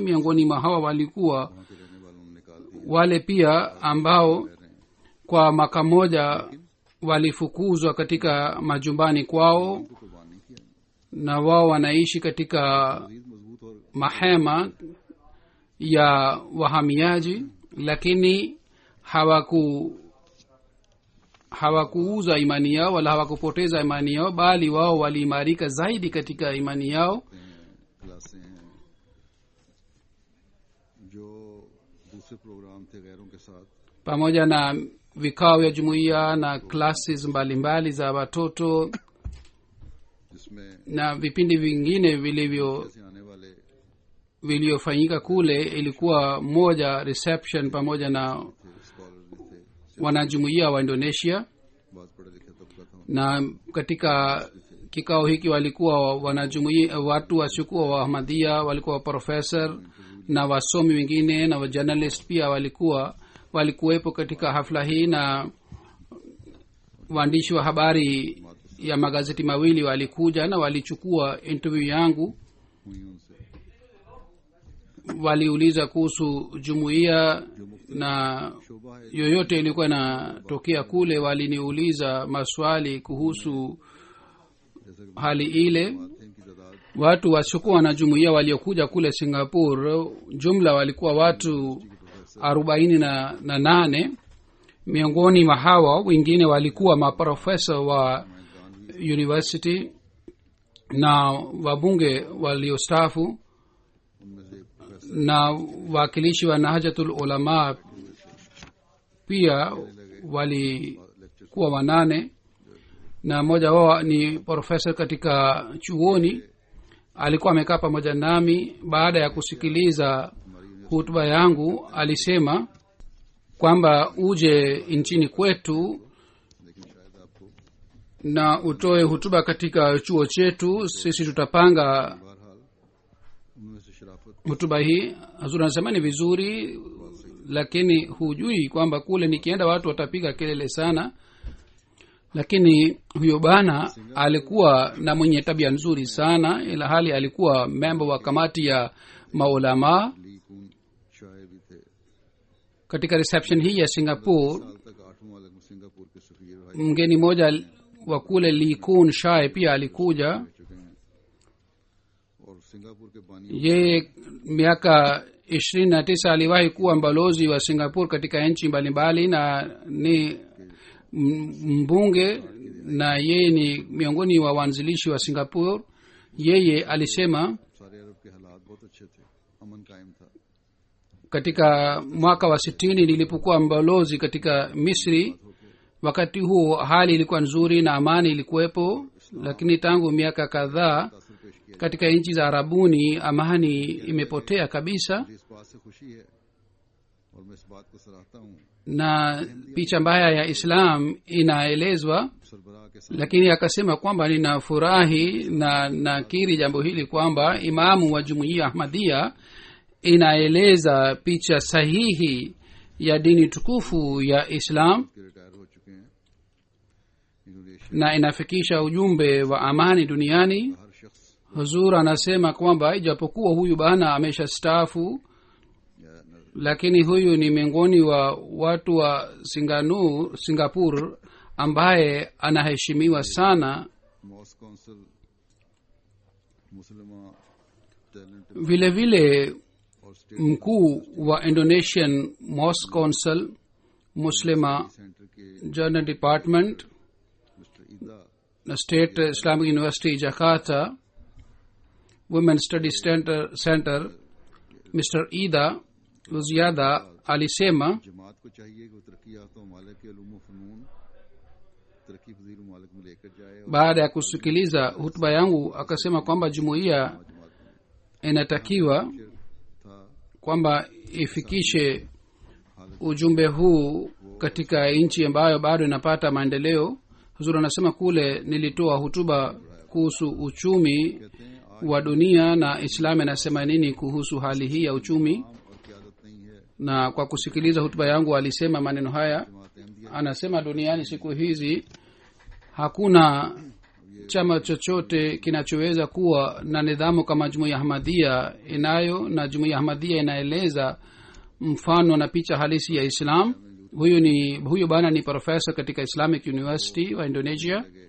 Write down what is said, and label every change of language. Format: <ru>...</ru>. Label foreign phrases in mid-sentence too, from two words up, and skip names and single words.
<sw>Miongoni mwa hawa walikuwa</sw> <ur>وہاں کے رہنے والوں نے نکال دیے,</ur> <sw>wale pia ambao kwa mwaka moja walifukuzwa katika majumbani kwao,</sw> <ur>ان کو قربان نہیں کیا,</ur> <sw>na wao wanaishi katika</sw> <ur>مزید مضبوط اور</ur> <sw>mahema ya wahamiaji, lakini hawakuuza imani yao wala hawakupoteza imani yao, bali wao waliimarika zaidi katika imani yao.</sw> <ur>کلاسیں ہیں جو دوسرے پروگرام تھے غیروں کے ساتھ,</ur> <sw>Pamoja na vikao vya jumuiya na classes mbalimbali za watoto</sw> <ur>جس میں</ur> <sw>na vipindi vingine</sw> <ur>سے آنے والے</ur> <sw>vilivyofanyika kule, ilikuwa moja reception pamoja na</sw> <ur>تھے، اسکالر بھی تھے,</ur> <sw>wanajumuiya wa indonesia.</sw> <ur>بہت پڑھے لکھے طبقہ تھا,</ur> <sw>Na katika kikao hiki walikuwa wanajumuiya, watu wasiokuwa wa ahmadhia, walikuwa professor na wasomi wengine na wajournalist pia walikuwepo katika hafla hii, na waandishi wa habari ya magazeti mawili walikuja na walichukua interview yangu.</sw> <ur>ہوئی ان سے</ur> <sw>Waliuliza kuhusu jumuiya na</sw> <ur>شعبہ ہے</ur> <sw>yoyote ilikuwa inatokea kule. Waliniuliza maswali kuhusu</sw> <ur>جیسا کہ</ur> <sw>hali ile.</sw> <ur>بات ہے ان کی تعداد</ur> <sw>Watu wasiokuwa wanajumuiya waliokuja kule singapore jumla walikuwa watu 48. Miongoni mwa hawa wengine walikuwa maprofesa wa university na wabunge waliostaafu</sw> <ur>ان میں سے ایک پروفیسر</ur> <sw>na wakilishi wa nahajatul ulama pia walikuwa 8, na mmoja wao ni profesa katika chuoni. Alikuwa amekaa pamoja nami. Baada ya kusikiliza hutuba yangu alisema kwamba uje nchini kwetu</sw> <ur>لیکن شاید آپ کو</ur> <sw>na utoe hutuba katika chuo chetu, sisi tutapanga</sw> <ur>بہرحال ان میں سے شرافت</ur> <sw>hutuba hii. Hazur anasema ni vizuri, lakini hujui kwamba kule nikienda watu watapiga kelele sana. Lakini huyo bana alikuwa na mwenye tabia nzuri sana, ila hali alikuwa memba wa kamati ya maulamaa.</sw> <ur>لی کون شاہ بھی تھے,</ur> <sw>Katika reception hii ya singapore</sw> <ur>سال تک 8واں والے سنگاپور کے سفیر رہ</ur> <sw>mgeni mmoja wa kule likun shae pia alikuja.</sw> <ur>چکے ہیں اور سنگاپور کے بانی</ur> <sw>Yeye miaka 29 aliwahi kuwa mbalozi wa singapore katika nchi mbalimbali na ni mbunge, na yeye ni miongoni wa waanzilishi wa singapore. Yeye alisema</sw> <ur>سارے عرب کے حالات بہت اچھے تھے، امن قائم تھا,</ur> <sw>katika mwaka wa 60 nilipokuwa mbalozi katika misri, wakati huo hali ilikuwa nzuri na amani ilikuwepo, lakini tangu miaka kadhaa</sw> <ur>تاثر پیش کیا.</ur> <sw>katika nchi za arabuni amani imepotea kabisa.</sw> <ur>مجھے اس بات سے خوشی ہے اور میں اس بات کو سراہتا ہوں,</ur> <sw>Na picha mbaya ya islam inaelezwa</sw> <ur>سربراہ کے ساتھ</ur> <sw>lakini akasema kwamba ninafurahi na nakiri jambo hili kwamba imamu wa jumuiya ahmadia inaeleza picha sahihi ya dini tukufu ya islam</sw> <ur>کے ریٹائر ہو چکے ہیں انڈونیشیا</ur> <sw>na inafikisha ujumbe wa amani duniani.</sw> <ur>ہر شخص</ur> <sw>huzur anasema kwamba ijapokuwa huyu bana ameshastaafu,</sw> <ur>یا</ur> <sw>lakini huyu ni miongoni wa watu wa singapore ambaye anaheshimiwa sana.</sw> <en>mosque council muslima talent</en> <sw>vile vile</sw> <ur>اور سٹیٹ</ur> <sw>mkuu wa indonesian mosque council muslima</sw> <ur>سینٹر کے</ur> <en>journal department</en> <ur>مسٹر عیدا</ur> <sw>na state islamic university jakarta women study center mr ida luziada alisema</sw> <ur>جماعت کو چاہیے کہ وہ ترقی یافتہ ممالک کے علوم و فنون ترقی پذیر ممالک میں لے کر جائے اور</ur> <sw>baada ya kusikiliza hutuba yangu akasema kwamba jumuiya</sw> <ur>جماعت میں</ur> <sw>inatakiwa</sw> <ur>شعر تھا</ur> <sw>kwamba ifikishe ujumbe huu katika nchi ambayo bado inapata maendeleo. huzuri anasema kule nilitoa hutuba kuhusu uchumi</sw> <ur>کہتے ہیں آج</ur> <sw>wa dunia na islamu inasema nini kuhusu hali hii ya uchumi,</sw> <ur>اور قیادت نہیں ہے</ur> <sw>na kwa kusikiliza hutuba yangu alisema maneno haya.</sw> <ur>جماعت احمدیہ</ur> <sw>anasema duniani siku hizi hakuna chama chochote kinachoweza kuwa na nidhamu kama jumuiya ahmadia inayo, na jumuiya ahmadia inaeleza mfano na picha halisi ya islam. huyu bana ni profesa katika islamic university wa indonesia.</sw>